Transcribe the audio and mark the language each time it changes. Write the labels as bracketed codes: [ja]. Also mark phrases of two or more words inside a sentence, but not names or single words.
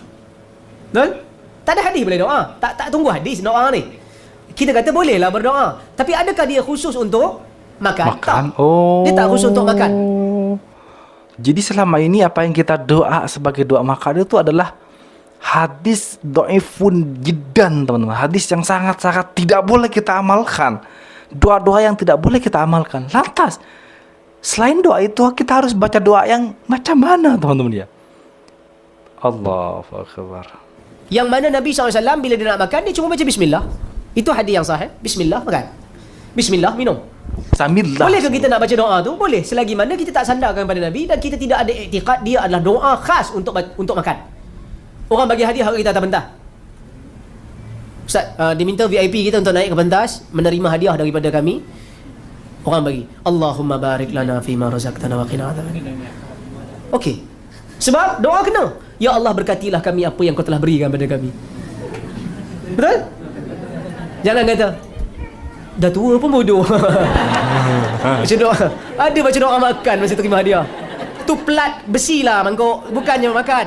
[ms] Betul? Tak ada hadis boleh doa. Tak tunggu hadis doa ni. Kita kata bolehlah berdoa. Tapi adakah dia khusus untuk makan? Tak. Dia tak khusus untuk makan. Jadi selama ini apa yang kita doa sebagai doa makan itu adalah hadis [ar] ضعيف جدا, [ms] teman-teman. Hadis yang sangat-sangat tidak boleh kita amalkan. Doa-doa yang tidak boleh kita amalkan. Lantas, selain doa itu kita harus baca doa yang macam mana, teman-teman ya? [ar] الله أكبر. [ms] Yang mana Nabi SAW bila dia nak makan, dia cuma baca bismillah. Itu hadis yang sahih. Bismillah makan. Bismillah minum. Samillah. Boleh ke kita nak baca doa tu? Boleh. Selagi mana kita tak sandarkan pada Nabi dan kita tidak ada iktikad dia adalah doa khas untuk makan. Orang bagi hadiah kita atas pentas. Ustaz, diminta VIP kita untuk naik ke pentas, menerima hadiah daripada kami. Orang bagi, [ar] اللهم بارك لنا فيما رزقتنا وقنا عذاب النار. [ms] Okey. Sebab doa kena. Ya Allah, berkatilah kami apa yang kau telah berikan pada kami. Betul? Jangan kata dah tua pun bodoh. Baca doa. Ada baca doa makan masa terima hadiah. Tu plat besi lah mangkuk, bukannya makan.